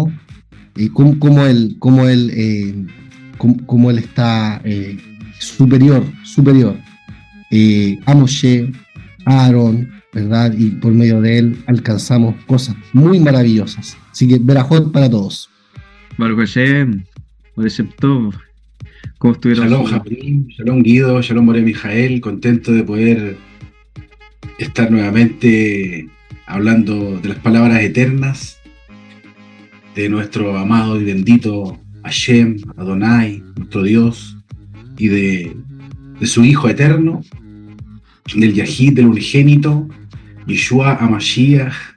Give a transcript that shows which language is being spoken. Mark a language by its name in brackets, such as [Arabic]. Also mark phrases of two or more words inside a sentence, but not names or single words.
[Spanish] Cómo él está superior a Moshe, a Aarón, ¿verdad? Y por medio de él alcanzamos cosas muy maravillosas. Así que Berajot para todos. [Hebrew] ברוך השם, More Shem Tov. [Spanish] ¿Cómo estuvieron? [Hebrew] שלום חברים, [Spanish] shalom Guido, shalom More Mijael, contento de poder estar nuevamente hablando de las palabras eternas de nuestro amado y bendito Hashem, Adonai, nuestro Dios, y de su Hijo eterno, del Yahid, del unigénito, Yeshua HaMashiach,